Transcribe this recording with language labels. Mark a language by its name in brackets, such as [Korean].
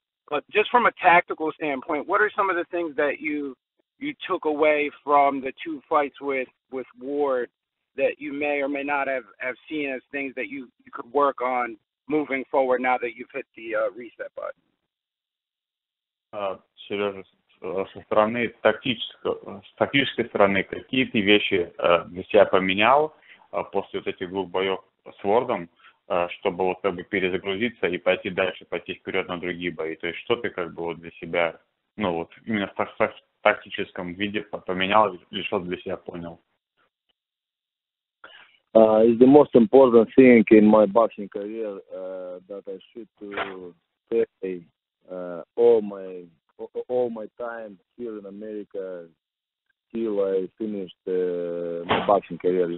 [English] But just from a tactical standpoint, what are some of the things that you took away from the 2 fights with Ward that you may or may not have seen as things that you could work on moving forward now that you've hit the reset button? [Russian] Сережа, со стороны с тактической стороны, какие ты вещи для себя поменял после вот этих 2 боев с Вордом, чтобы вот как бы перезагрузиться и пойти дальше, пойти вперед на другие бои? То есть что ты как бы вот для себя, ну вот именно в тактическом виде поменял или что для себя понял? [English] It's the most important thing in my boxing career that I should stay all my time here in America till I finished my boxing career.